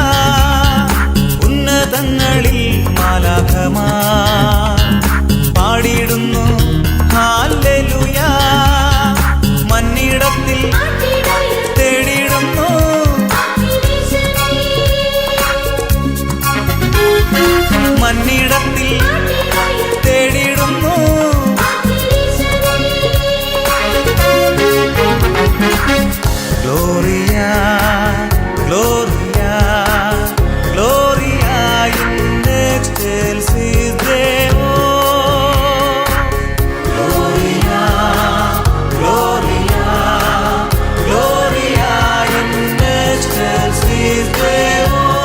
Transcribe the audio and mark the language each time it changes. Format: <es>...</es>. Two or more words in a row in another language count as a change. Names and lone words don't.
<ml>ഉന്നതങ്ങളിൽ മാലാഖമാർ പാടിയിടുന്നു ഹല്ലേലൂയാ. മന്നിടത്തിൽ തേടിയിടുന്നു മന്നിടത്തിൽ തേടിയിടുന്നു.</ml> <la>Gloria, Gloria, Gloria in excelsis Deo. Gloria, Gloria, Gloria in excelsis Deo.</la>